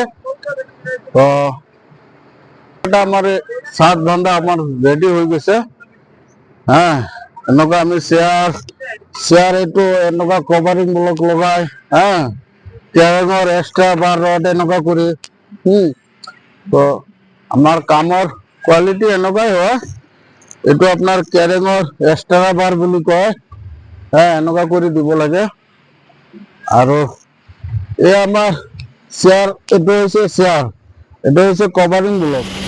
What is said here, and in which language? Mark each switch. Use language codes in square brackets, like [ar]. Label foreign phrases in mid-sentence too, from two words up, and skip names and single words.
[bn] তো এটা আমার সাত ঘন্টা আমার রেডি হয়ে গেছে। হ্যাঁ, [as] এনেকুৱা আমি চেয়ার এইটো এনেকুৱা [en] covering block [as] লগাই, হ্যাঁ, কেৰেঙৰ এক্সট্রা বা রড এনেকুৱা কৰি। তো আমার কামৰ কোৱালিটি এনেকুৱাই হয়। এইটো আপনার কেৰেঙৰ এক্সট্রা বাৰ বুলি কয়। হ্যাঁ, এনেকুৱা কৰি দিব লাগে। [bn] আৰু এই আমার চেয়ার, এটা হচ্ছে চেয়ার, এটা হচ্ছে [en] covering block.